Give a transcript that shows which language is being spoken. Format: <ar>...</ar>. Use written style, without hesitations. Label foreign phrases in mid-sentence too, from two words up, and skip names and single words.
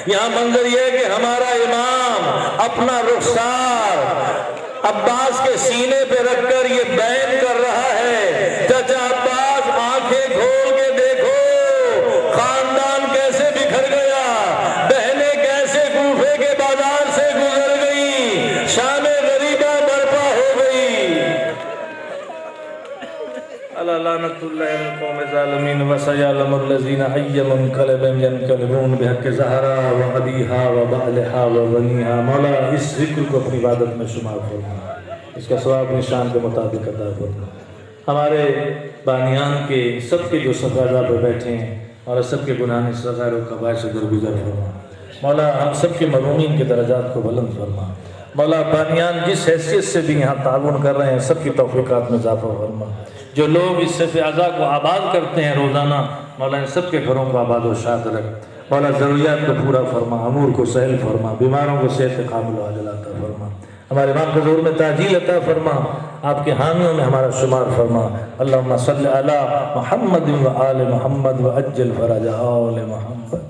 <hi>यहाँ मंजर ये है कि हमारा इमाम अपना रुखसार अब्बास के सीने पे रखकर ये बैन कर रहा है, चाचा अब्बास आंखें खोल के देखो, खानदान कैसे बिखर गया, बहनें कैसे कूफे के बाजार से गुजर गई, शामे गरीबा बर्पा हो गई।</hi> <ar>ألا لعنة الله على القوم الظالمين وسيعلم الذين أي منقلب ينقلبون بحق الزهراء وأبيها وبعلها وبنيها.</ar> <hi>मौला इस ज़िक्र को अपनी इबादत में शुमार फरमा, इसका सवाब निशान के मुताबिक अदा फरमा। हमारे बानियान के सबके जो सफ़ादा पर बैठे हैं और सबके गुनाह सग़ाइर व कबाइर से दरगुजर फरमा। मौला हम सबके मरूमीन के दर्जात को बुलंद फरमा। मौला बानियान जिस हैसियत से भी यहाँ ताउन कर रहे हैं सबकी तौफ़ीक़ात में इज़ाफ़ा फरमा। जो लोग इस सफ़े अज़ा को आबाद करते हैं रोज़ाना, मौला इन सबके घरों को आबाद व शाद रख। मौला ज़रूरियात को पूरा फरमा, अमूर को सहल फरमा, बीमारों को सेहत कामिल अता फरमा। हमारे इमाम के ज़ुहूर में ताजील अता फरमा, आपके हामियों में हमारा शुमार फरमा।</hi> <ar>اللهم صل على محمد وآل محمد وعجل فرج آل محمد.</ar>